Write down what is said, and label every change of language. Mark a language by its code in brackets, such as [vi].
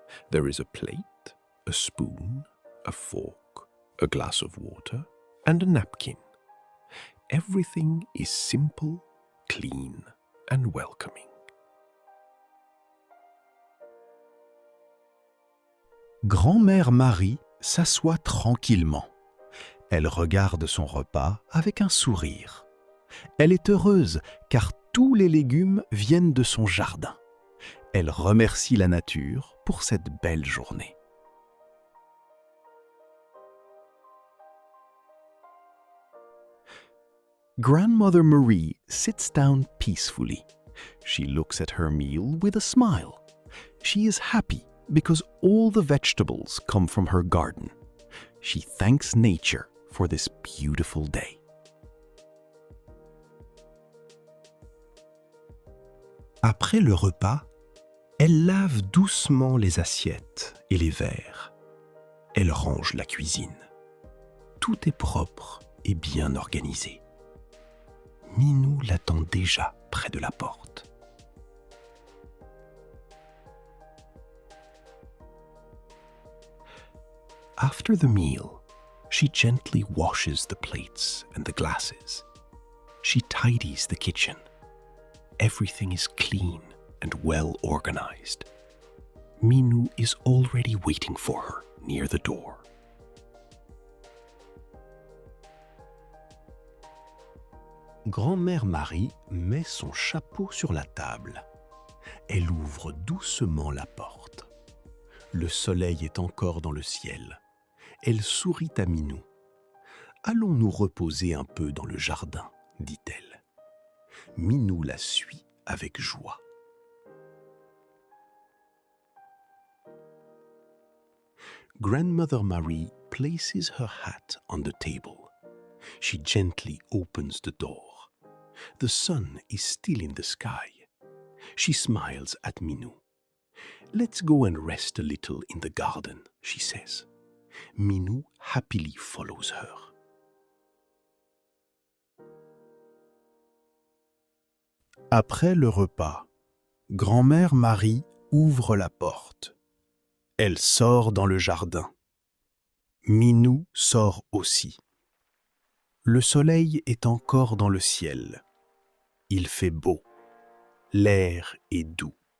[en] There is a plate, a spoon, a fork, a glass of water, and a napkin. Everything is simple, clean, and welcoming. [fr] Grand-mère Marie s'assoit tranquillement. Elle regarde son repas avec un sourire. Elle est heureuse car tous les légumes viennent de son jardin. Elle remercie la nature pour cette belle journée. [en] Grandmother Marie sits down peacefully. She looks at her meal with a smile. She is happy because all the vegetables come from her garden. She thanks nature for this beautiful day. [fr] Après le repas, elle lave doucement les assiettes et les verres. Elle range la cuisine. Tout est propre et bien organisé. Minou l'attend déjà près de la porte. [en] After the meal, she gently washes the plates and the glasses. She tidies the kitchen. Everything is clean and well organized. Minou is already waiting for her near the door. [fr] Grand-mère Marie met son chapeau sur la table. Elle ouvre doucement la porte. Le soleil est encore dans le ciel. Elle sourit à Minou. « Allons nous reposer un peu dans le jardin, dit-elle. Minou la suit avec joie. [en] Grandmother Marie places her hat on the table. She gently opens the door. The sun is still in the sky. She smiles at Minou. Let's go and rest a little in the garden, she says. Minou happily follows her. [fr] Après le repas, Grand-mère Marie ouvre la porte. Elle sort dans le jardin. Minou sort aussi. Le soleil est encore dans le ciel. Il fait beau. L'air est doux.